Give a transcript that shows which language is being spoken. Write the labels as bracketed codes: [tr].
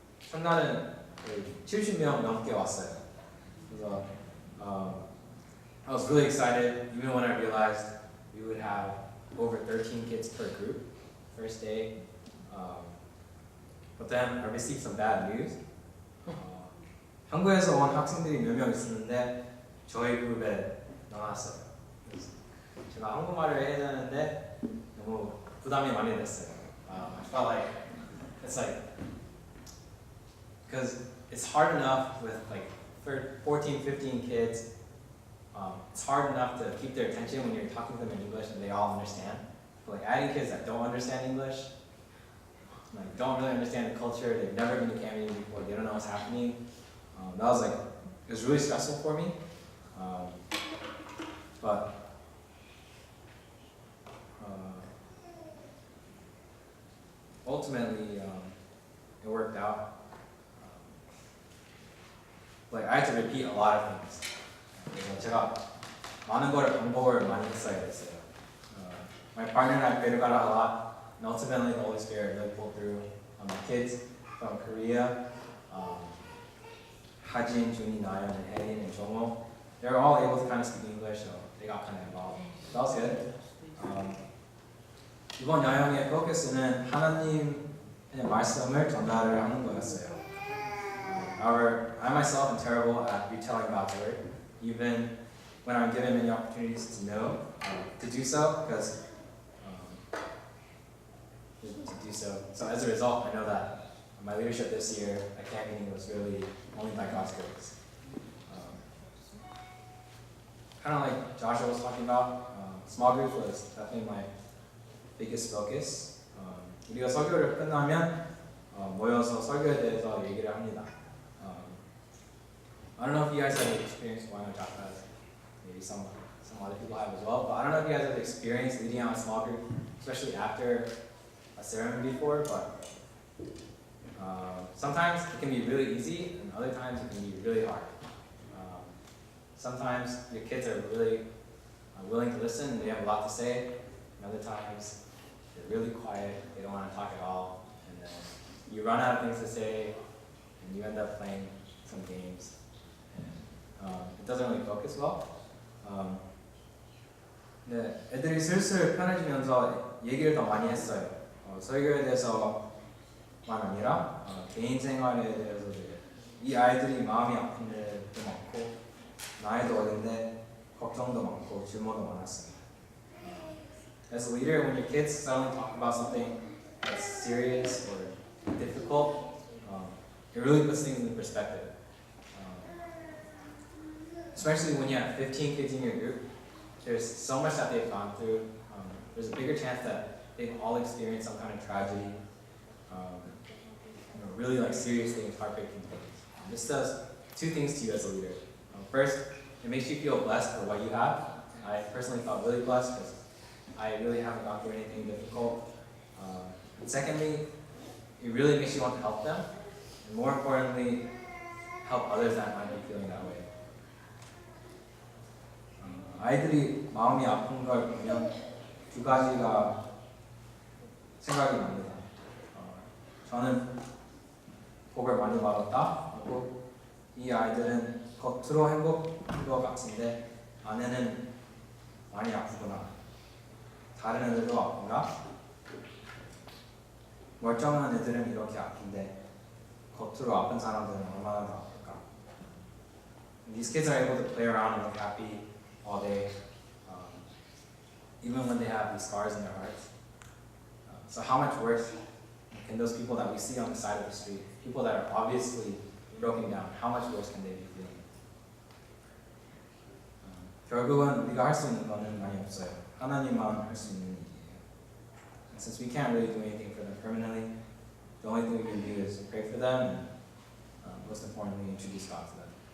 [ko] 첫날은 70명 넘게 왔어요. 그래서 [en] I was really excited, even when I realized we would have over 13 kids per group first day. But then I received some bad news. [ko] 한국에서 온 학생들이 몇 명 있었는데 저희 그룹에 나왔어요. 그래서 제가 한국말을 해야 되는데 너무 부담이 많이 됐어요. [en] I felt like because it's hard enough with like 14, 15 kids it's hard enough to keep their attention when you're talking to them in English and they all understand. But like adding kids that don't understand English, like don't really understand the culture, they've never been to camp meeting before, they don't know what's happening. That was like, it was really stressful for me. But ultimately, it worked out. Like I had to repeat a lot of things. [ko] 그래서 제가 많은 걸 반복을 많이 했어야 됐어요. [en] My partner and I prayed about it a lot, and ultimately the Holy Spirit really pulled through. My kids from Korea, Hajin, Juni, Nayeon, and Haein, and Jomo, they were all able to kind of speak English, so they got kind of involved. That was good. [ko] 이번 여행의 포커스는 하나님의 말씀을 전달을 하는 거였어요. [en] However, I myself am terrible at retelling God's word, even when I'm given many opportunities to know, to do so, because to do so. So as a result, I know that my leadership this year at camp meeting was really only by God's grace. Kind of like Joshua was talking about, small group was definitely my biggest focus. [ko] 우리가 설교를 끝나면 모여서 설교에 대해서 얘기를 합니다. [en] I don't know if you guys have experience, well, I know Josh has, maybe some other people have as well, but I don't know if you guys have experience leading out a small group, especially after a ceremony before, but sometimes it can be really easy, and other times it can be really hard. Sometimes your kids are really willing to listen, and they have a lot to say, and other times they're really quiet, they don't want to talk at all, and then you run out of things to say, and you end up playing some games. It doesn't really focus well. [ko] 네, 애들이 슬슬 편해지면서 얘기를 더 많이 했어요. 설교에 대해서만 아니라 개인 생활에 대해서도 이 아이들이 마음이 아픈 데도 많고 나이도 어린데 걱정도 많고 질문도 많았습니다. [en] As a leader, when your kids suddenly talk about something that's serious or difficult, it really puts things into perspective. Especially when you have 15 kids in your group, there's so much that they've gone through. There's a bigger chance that they've all experienced some kind of tragedy, really like serious things, heartbreaking things. This does two things to you as a leader. First, it makes you feel blessed for what you have. I personally felt really blessed because I really haven't gone through anything difficult. And secondly, it really makes you want to help them, and more importantly, help others that might be feeling that way. [ko] 아이들이 마음이 아픈 걸 보면 두 가지가 생각이 납니다. 저는 복을 많이 받았다. 그리고 이 아이들은 겉으로 행복한 것 같은데 안에는 많이 아프구나. 다른 애들도 아픈가? 멀쩡한 애들은 이렇게 아픈데 겉으로 아픈 사람들은 얼마나 더 아플까? [en] These kids are able to play around and look happy all day, even when they have these scars in their hearts. So how much worse can those people that we see on the side of the street, people that are obviously broken down, how much worse can they be feeling? [ko] 결국은 우리가 할 수 있는 거는 많이 없어요. 하나님만 할 수 있는 일이에요. [en] And since we can't really do anything for them permanently, the only thing we can do is pray for them and most importantly, introduce God to them.